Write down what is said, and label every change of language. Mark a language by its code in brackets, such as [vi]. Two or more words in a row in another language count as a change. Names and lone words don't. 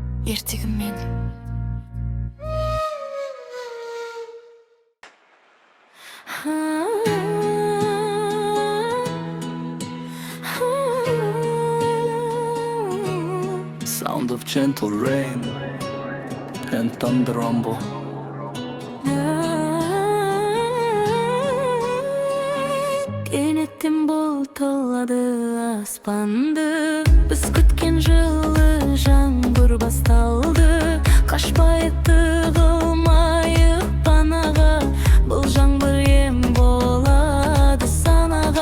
[kk] ертегім менің. [en] Sound of gentle rain and thunder rumble. [kk] Кенеттен бұлтылады аспанды, біз күткен жылы жаңбыр басталды. Қашпайық, тығылмайық панаға, бұл жаңбыр ем болады санаға.